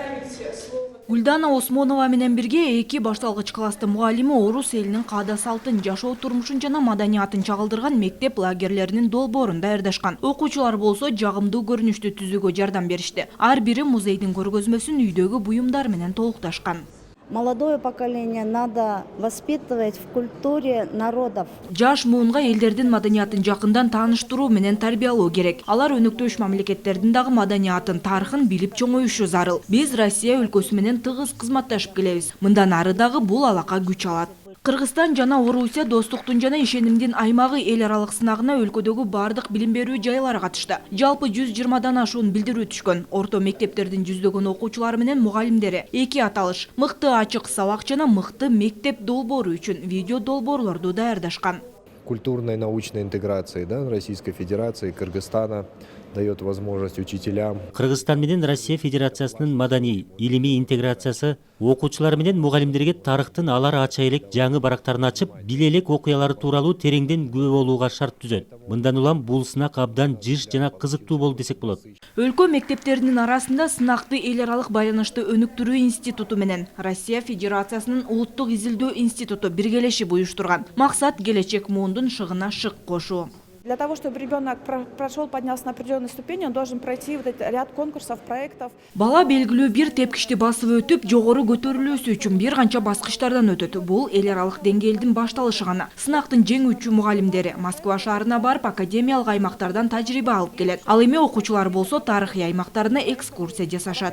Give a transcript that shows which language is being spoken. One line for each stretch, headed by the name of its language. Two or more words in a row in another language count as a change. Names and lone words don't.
Kyrgyz: Гүлдана Осмонова менен бирге эки башталгыч класстын мугалими орус элинин каада салтын, жашоо турмушун жана маданиятын чагылдырган мектеп лагерлеринин долбоорун даярдашкан. Окуучулар болсо жагымдуу көрүнүштү түзүүгө жардам беришти. Ар бири музейдин көргөзмөсүн үйдөгү буюмдар менен толукташкан.
Russian: Молодое поколение надо воспитывать в культуре народов.
Kyrgyz: Жаш муунга элдердин маданиятын жакындан тааныштыруу менен тарбиялоо керек. Алар өнөктөш мамлекеттердин дагы маданиятын, тарыхын билип чоңоюшу зарыл. Биз Россия өлкөсү менен тыгыз кызматташып келебиз. Мындан ары дагы бул алака күч алат. Кыргызстан жана Орусия достуктун жана ишенимдин аймагы эл аралык сынагына өлкөдөгү бардык билим берүү жайлары катышты. Жалпы 120дан ашуун билдирүү түшкөн. Орто мектептердин жүздөгөн окуучулары менен мугалимдери эки аталыш мыкты ачык сабак жана мыкты мектеп долбоору үчүн видео долбоорлорду даярдашкан.
Russian: Культурной научной интеграции, да, Российской Федерации, Кыргызстана дает возможность учителям.
Kyrgyz: Кыргызстан менен Россия Федерациясынын маданий, илимий интеграциясы окуучулар менен мугалимдерге тарыхтын алар ача элек жаңы барактарын ачып, биле элек окуялары тууралуу тереңден күбө болууга шарт түзөт. Мындан улам бул сынак абдан жыш жана кызыктуу болду десек болот. Өлкө мектептеринин арасында сынакты эл аралык байланышты өнүктүрүү институту менен Россия Федерациясынын улуттук изилдөө институту биргелешип уюштурган. Максат келечек муундун шыгына шык кошуу.
Russian: Для того, чтобы ребенок поднялся на определенную ступень, он должен пройти вот этот ряд конкурсов, проектов.
Kyrgyz: Бала белгилүү бир тепкичти басып өтүп, жогору көтөрүлүүсү үчүн бир канча баскычтардан өтөт. Бул эл аралык деңгээлдин башталышы гана. Сынактын жеңүүчү мугалимдери Москва шаарына барып, академиялык аймактардан тажрыйба алып келет. Ал эми окуучулар болсо тарыхый аймактарына экскурсия жасашат.